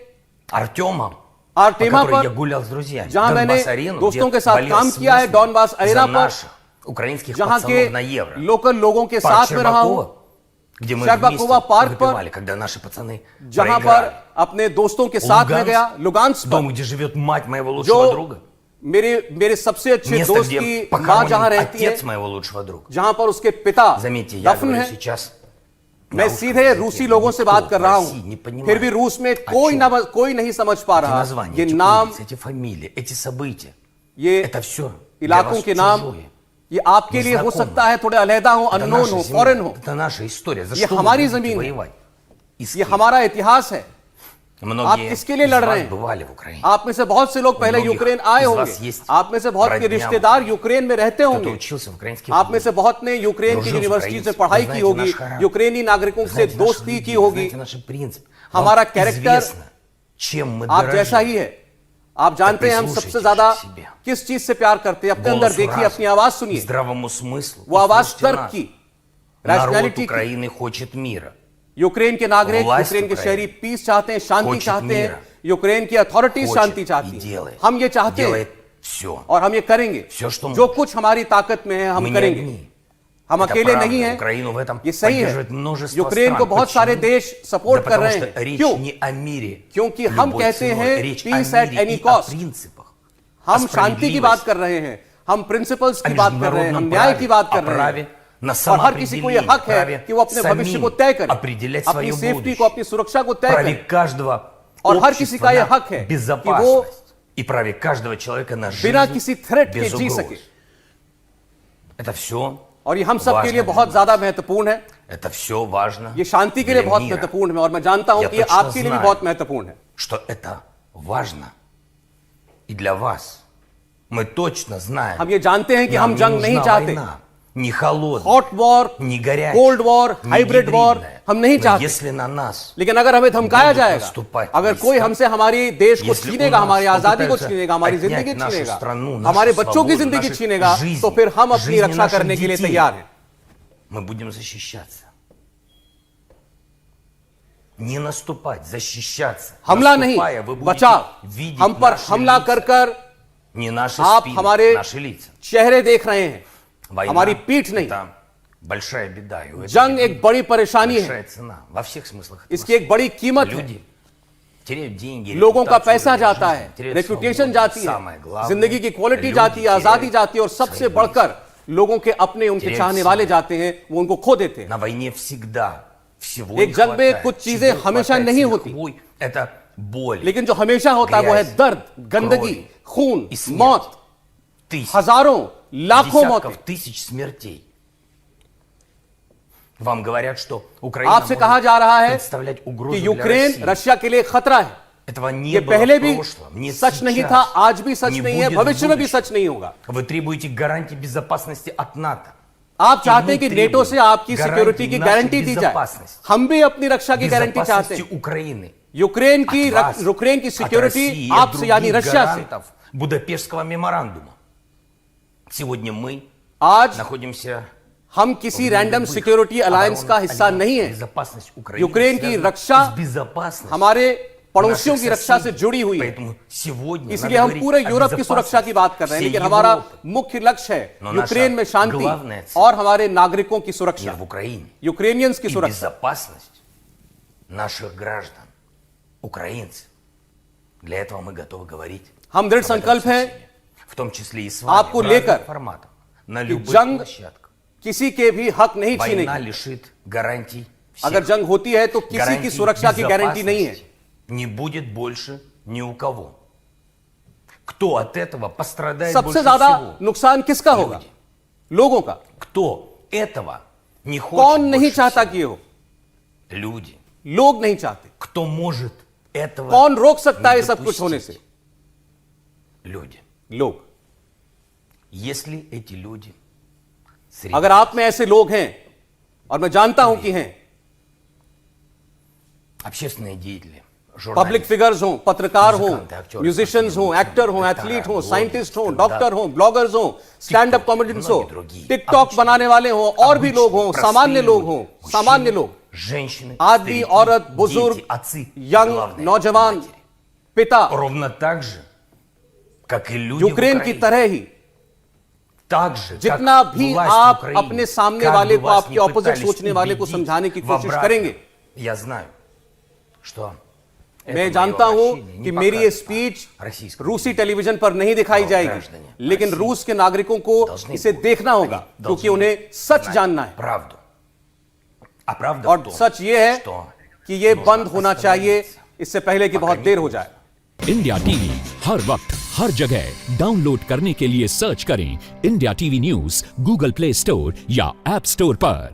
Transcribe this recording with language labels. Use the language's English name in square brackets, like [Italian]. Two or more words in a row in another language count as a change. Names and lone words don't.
[Hindi] आर्टेमा पर, जहां मैंने दोस्तों के साथ काम किया है, डॉनबास अरेना पर, जहां के लोकल लोगों के साथ में रहा हूं, शेरबाकोवा पार्क पर, जहां पर अपने दोस्तों के साथ में गया, लुगांस्क पर, जो मेरे सबसे अच्छे दोस्त की मां जहां रहती है, जहां पर उसके पिता दफन है। मैं सीधे रूसी लोगों से बात कर रहा हूं, फिर भी रूस में कोई नहीं समझ पा रहा ये नाम, ये [Russian] Это все [Hindi] इलाकों के नाम ये आपके लिए हो सकता है थोड़े अलहदा हो, अननोन हो, फॉरेन हो। [Russian] Это наша история. За [Hindi] ये [Russian] что [Hindi] हमारी [Russian] вы будете [Hindi] जमीन है। [Russian] воевать? И с [Hindi] ये [Russian] кем? [Hindi] हमारा इतिहास है। आप [Russian] Многие [Hindi] किसके लिए [Russian] из [Hindi] लड़ [Russian] вас [Hindi] रहे हैं? [Russian] бывали в Украине. [Hindi] आप में से बहुत से लोग पहले [Russian] многих [Hindi] यूक्रेन आए [Russian] из [Hindi] होंगे। [Russian] вас есть [Hindi] आप में से बहुत के [Russian] родня [Hindi] रिश्तेदार यूक्रेन में रहते [Russian] Кто-то [Hindi] होंगे। [Russian] учился в украинских [Hindi] आप में से [Russian] вузах. [Hindi] बहुत ने यूक्रेन की [Russian] дружил с [Hindi] यूनिवर्सिटी से [Russian] украинцами. [Hindi] पढ़ाई [Russian] Вы [Hindi] की [Russian] знаете [Hindi] होगी, [Russian] наш характер. [Hindi] यूक्रेनी नागरिकों [Russian] Вы [Hindi] से [Russian] знаете наши [Hindi] दोस्ती [Russian] люди, [Hindi] की [Russian] вы [Hindi] होगी। [Russian] знаете наши принципы. [Hindi] हमारा [Russian] Вам [Hindi] कैरेक्टर [Russian] известно, чем мы [Hindi] आप [Russian] дорожим. [Hindi] जैसा ही है। आप जानते हैं हम सबसे [Russian] прислушайтесь [Hindi] ज्यादा [Russian] к себе. [Hindi] किस चीज से प्यार करते हैं। अपने अंदर [Russian] Голосу [Hindi] देखिए, [Russian] разума, [Hindi] अपनी आवाज सुनिए। [Russian] здравому смыслу. [Hindi] वो आवाज [Russian] Слушайте [Hindi] तर्क [Russian] нас. [Hindi] की, [Russian] Народ [Hindi] रैशनैलिटी की। [Russian] Украины хочет мира. [Hindi] यूक्रेन के नागरिक, [Russian] власть [Hindi] यूक्रेन के [Russian] Украины [Hindi] शहरी पीस चाहते हैं, शांति [Russian] хочет [Hindi] चाहते हैं। [Russian] мира. [Hindi] यूक्रेन की अथॉरिटीज शांति [Russian] Хочет [Hindi] चाहती [Russian] и [Hindi] हैं। [Russian] делает. [Hindi] हम ये चाहते हैं [Russian] Делает все. [Hindi] और हम ये करेंगे। [Russian] Все, что [Hindi] जो [Russian] может. [Hindi] कुछ हमारी ताकत में है हम [Russian] Мы не [Hindi] करेंगे। [Russian] одни. [Hindi] हम [Russian] Это [Hindi] अकेले [Russian] правда. [Hindi] नहीं हैं। [Russian] Украину в этом [Hindi] ये सही है। [Russian] поддерживает множество [Hindi] यूक्रेन [Russian] стран. [Hindi] को बहुत सारे [Russian] Почему? [Hindi] देश [Russian] Да [Hindi] सपोर्ट कर [Russian] потому [Hindi] रहे [Russian] что [Hindi] हैं। [Russian] речь [Hindi] क्यों? [Russian] не о мире. [Hindi] क्योंकि हम [Russian] любой [Hindi] कहते [Russian] ценой. [Hindi] हैं [Russian] Речь [English] peace [Russian] о [English] at [Russian] мире [English] any [Russian] и [English] cost. [Russian] о принципах. [Hindi] हम [Russian] о [Hindi] शांति की बात कर रहे हैं, हम प्रिंसिपल्स की बात कर रहे हैं, हम न्याय की बात कर रहे हैं। [Russian] на [Hindi] और हर किसी को यह हक है कि वो अपने भविष्य को तय करे, [Russian] определять [Hindi] अपनी [Russian] свое [Hindi] सेफ्टी [Russian] будущее. [Hindi] को, अपनी सुरक्षा को तय [Russian] праве [Hindi] करे। [Russian] каждого [Hindi] और हर किसी का [Russian] общества [Hindi] यह [Russian] на [Hindi] हक है कि वो [Russian] безопасность и праве каждого человека на [Hindi] बिना [Russian] жизнь [Hindi] किसी थ्रेट के [Russian] без [Hindi] जी [Russian] угроз. [Hindi] सके। [Russian] Это все [Hindi] और ये हम सब के [Russian] важно [Hindi] लिए [Russian] для [Hindi] बहुत [Russian] нас. [Hindi] ज्यादा महत्वपूर्ण है। [Russian] Это все важно [Hindi] ये शांति के लिए [Russian] для [Hindi] बहुत [Russian] мира. [Hindi] महत्वपूर्ण है और मैं जानता हूं [Russian] Я [Hindi] कि ये [Russian] точно [Hindi] आपके लिए भी [Russian] знаю. [Hindi] बहुत महत्वपूर्ण है। [Russian] Что это важно и для вас. Мы точно знаем. [Hindi] हम ये जानते हैं कि [Russian] Нам [Hindi] हम [Russian] не [Hindi] जंग नहीं [Russian] нужна [Hindi] चाहते। [Russian] война. Не холодная, [English] hot war, [Russian] не горячая, [English] cold war, [Russian] не [English] hybrid war [Russian] гибридная. [Hindi] हम नहीं [Russian] Но [Hindi] चाहते। [Russian] если на нас [Hindi] लेकिन अगर हमें धमकाया [Russian] будут [Hindi] जाएगा, [Russian] наступать [Hindi] अगर [Russian] войска, [Hindi] कोई हमसे हमारी देश को [Russian] если [Hindi] छीनेगा, [Russian] у нас [Hindi] हमारी आजादी को [Russian] попытаются [Hindi] छीनेगा, हमारी [Russian] отнять [Hindi] जिंदगी [Russian] нашу [Hindi] छीनेगा, [Russian] страну, нашу [Hindi] हमारे बच्चों की [Russian] свободу, [Hindi] जिंदगी [Russian] наши [Hindi] छीनेगा, [Russian] жизни, [Hindi] तो फिर हम अपनी [Russian] жизни [Hindi] रक्षा [Russian] наших [Hindi] करने के लिए [Russian] детей. [Hindi] तैयार हैं। [Russian] мы будем защищаться. Не наступать, защищаться. [Hindi] हमला नहीं, [Russian] Наступая, вы будете [Hindi] बचाव। [Russian] видеть [Hindi] हम पर [Russian] наши [Hindi] हमला [Russian] лица, [Hindi] कर कर [Russian] не наши [Hindi] आप [Russian] спины, [Hindi] हमारे [Russian] наши лица. [Hindi] चेहरे देख रहे हैं, [Russian] Война [Hindi] हमारी पीठ नहीं। [Russian] это большая беда. И у этой [Hindi] जंग [Russian] беды [Hindi] एक बड़ी परेशानी है, [Russian] большая цена. Во всех смыслах. этого [Hindi] इसकी एक बड़ी कीमत है। [Russian] люди теряют деньги, [Hindi] लोगों का [Russian] репутацию, [Hindi] पैसा [Russian] уровень [Hindi] जाता [Russian] жизни, [Hindi] है, [Russian] теряют [Hindi] रेपुटेशन [Russian] свободу. [Hindi] जाती [Russian] Самое [Hindi] है, [Russian] главное, [Hindi] जिंदगी की क्वालिटी [Russian] люди [Hindi] जाती है, आजादी [Russian] теряют [Hindi] जाती है और सबसे [Russian] свои [Hindi] बढ़कर लोगों के अपने उनके [Russian] теряют [Hindi] चाहने [Russian] себя. [Hindi] वाले जाते हैं, वो उनको खो देते हैं। [Russian] На войне всегда всего [Hindi] एक [Russian] не [Hindi] जंग में [Russian] хватает. [Hindi] कुछ [Russian] Чего [Hindi] चीजें हमेशा [Russian] хватает [Hindi] नहीं [Russian] с [Hindi] होती। [Russian] лихвой, это боль. [Hindi] लेकिन जो हमेशा होता है वो है गैस, दर्द, गंदगी, खून, [Russian] и смерть. [Hindi] मौत, [Russian] Тысяч, [Hindi] हजारों, लाखों मौतें। [Russian] десятков тысяч смертей. Вам говорят, что Украина [Hindi] आपसे [Russian] может [Hindi] कहा जा रहा है [Russian] представлять угрозу [Hindi] कि [Russian] для [Hindi] यूक्रेन [Russian] России. [Hindi] रशिया के लिए खतरा है। [Russian] Этого не [Hindi] ये [Russian] было [Hindi] पहले [Russian] в [Hindi] भी [Russian] прошлом, не [Hindi] सच नहीं [Russian] сейчас, [Hindi] था, आज भी सच [Russian] не [Hindi] नहीं है, [Russian] будет в [Hindi] भविष्य में भी [Russian] будущем. [Hindi] सच नहीं होगा। [Russian] Вы требуете гарантии безопасности от НАТО. [Hindi] आप [Russian] И [Hindi] चाहते [Russian] мы [Hindi] हैं कि [Russian] требуем [Hindi] नेटो से आपकी [Russian] гарантий [Hindi] सिक्योरिटी की [Russian] нашей [Hindi] गारंटी दी जाए। [Russian] безопасности. [Hindi] हम भी अपनी रक्षा की गारंटी चाहते [Russian] Безопасности [Hindi] हैं। [Russian] Украины. [Hindi] यूक्रेन की [Russian] От вас, [Hindi] यूक्रेन की [Russian] от [Hindi] सिक्योरिटी [Russian] России и от [Hindi] आपसे यानी [Russian] других [Hindi] रशिया से। [Russian] гарантов Будапештского меморандума. Сегодня мы [Hindi] आज [Russian] находимся [Hindi] हम किसी [English] random security alliance [Hindi] का हिस्सा नहीं है। [Russian] безопасность Украины [Hindi] यूक्रेन की [Russian] связана [Hindi] रक्षा [Russian] с безопасностью [Hindi] हमारे पड़ोसियों [Russian] наших [Hindi] की रक्षा से [Russian] соседей. [Hindi] जुड़ी हुई है। [Russian] Поэтому сегодня [Hindi] इसलिए [Russian] надо [Hindi] हम [Russian] говорить [Hindi] पूरे [Russian] о [Hindi] यूरोप की सुरक्षा की बात कर रहे हैं, [Russian] безопасности [Hindi] लेकिन [Russian] всей [Hindi] हमारा [Russian] Европы. [Hindi] मुख्य लक्ष्य है [Russian] Но наша [Hindi] यूक्रेन में शांति [Russian] главная цель [Hindi] और हमारे नागरिकों की [Russian] Мир [Hindi] सुरक्षा, [Russian] в Украине [Hindi] यूक्रेनियंस की [Russian] и [Hindi] सुरक्षा। [Russian] безопасность наших граждан, украинцев. Для этого мы готовы говорить. [Hindi] हम दृढ़ [Russian] об этом [Hindi] संकल्प हैं [Russian] сочинении. В том числе и с вами [Hindi] आपको [Russian] в разных [Hindi] लेकर [Russian] форматах, на [Hindi] कि [Russian] любых [Hindi] जंग [Russian] площадках. [Hindi] किसी के भी हक नहीं [Russian] Война [Hindi] छीनेगी। [Russian] лишит гарантий [Hindi] अगर [Russian] всех. [Hindi] जंग होती है तो किसी की [Russian] Гарантий [Hindi] सुरक्षा की गारंटी नहीं है। [Russian] безопасности не будет больше ни у кого. Кто от этого пострадает [Hindi] सबसे [Russian] больше [Hindi] ज्यादा [Russian] всего? [Hindi] नुकसान किसका होगा? [Russian] Люди. [Hindi] लोगों का। [Russian] Кто этого не хочет [Hindi] कौन नहीं [Russian] больше [Hindi] चाहता [Russian] всего? [Hindi] कि ये हो? [Russian] Люди. [Hindi] लोग नहीं चाहते। [Russian] Кто может этого [Hindi] कौन रोक सकता है [Russian] не [Hindi] ये सब कुछ होने [Russian] допустить? [Hindi] से? [Russian] Люди. [Hindi] लोग। [Russian] Если эти люди среди [Hindi] अगर आप में ऐसे लोग हैं, और मैं जानता हूं कि हैं, [Russian] общественные деятели, [Hindi] पब्लिक [Russian] журналисты, [Hindi] फिगर्स हों, पत्रकार हों, [Russian] музыкант, актёр, [Hindi] म्यूजिशियंस हों, [Russian] स्पोर्ट्समैन, [Hindi] एक्टर हों, [Russian] डायरेक्टर, [Hindi] एथलीट हों, [Russian] ब्लॉगर, [Hindi] साइंटिस्ट हों, [Russian] स्टैंडअप, [Hindi] डॉक्टर हों, ब्लॉगर्स हों, [English] stand up comedians [Hindi] हो, [Russian] многие другие, [Hindi] टिकटॉक [Russian] обычные, [Hindi] बनाने वाले हों, और भी लोग हों, [Russian] простые [Hindi] सामान्य लोग [Russian] люди, [Hindi] हों, [Russian] мужчины, [Hindi] सामान्य लोग, [Russian] женщины, [Hindi] आदमी, [Russian] старики, [Hindi] औरत, [Russian] дети, [Hindi] बुजुर्ग, [Russian] отцы, [Hindi] यंग, [Russian] главное, [Hindi] नौजवान, [Russian] матери. [Hindi] पिता, [Russian] Ровно так же, как и люди в [Hindi] यूक्रेन की [Russian] Украине. [Hindi] तरह ही [Russian] Так же, как [Hindi] जितना भी [Russian] власть [Hindi] आप [Russian] Украины, [Hindi] अपने सामने [Russian] как [Hindi] वाले [Russian] бы [Hindi] को, [Russian] вас [Hindi] आपके [Russian] ни [Hindi] ऑपोजिट [Russian] пытались [Hindi] सोचने वाले को [Russian] убедить [Hindi] समझाने की [Russian] в [Hindi] कोशिश [Russian] обратном, [Hindi] करेंगे, [Russian] я знаю, что [Hindi] मैं जानता हूं कि मेरी ये स्पीच रूसी टेलीविजन पर नहीं दिखाई जाएगी, लेकिन रूस के नागरिकों को इसे देखना होगा, क्योंकि उन्हें सच जानना है। [Russian] правду. А правда [Hindi] और [Russian] в том, [Hindi] सच ये है [Russian] что [Hindi] कि ये [Russian] нужно [Hindi] बंद होना चाहिए [Russian] остановиться, [Hindi] इससे पहले कि बहुत देर हो जाए। इंडिया टीवी हर वक्त हर जगह डाउनलोड करने के लिए सर्च करें इंडिया टीवी न्यूज गूगल प्ले स्टोर या ऐप स्टोर पर।